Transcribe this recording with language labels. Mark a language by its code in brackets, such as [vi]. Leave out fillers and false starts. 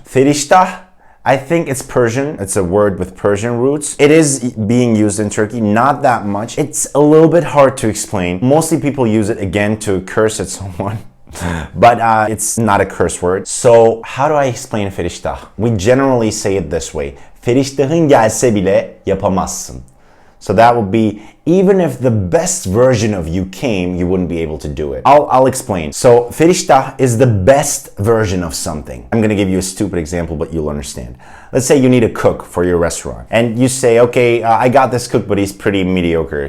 [en] Feriştah, I think it's Persian. It's a word with Persian roots. It is being used in Turkey, not that much. It's a little bit hard to explain. Mostly people use it again to curse at someone. But it's not a curse word. So how do I explain feriştah? We generally say it this way. [tr] Feriştahın gelse bile yapamazsın. [en] So that would be, even if the best version of you came, you wouldn't be able to do it. I'll explain. So feriştah is the best version of something. I'm gonna give you a stupid example, but you'll understand. Let's say you need a cook for your restaurant. And you say, okay, I got this cook, but he's pretty mediocre.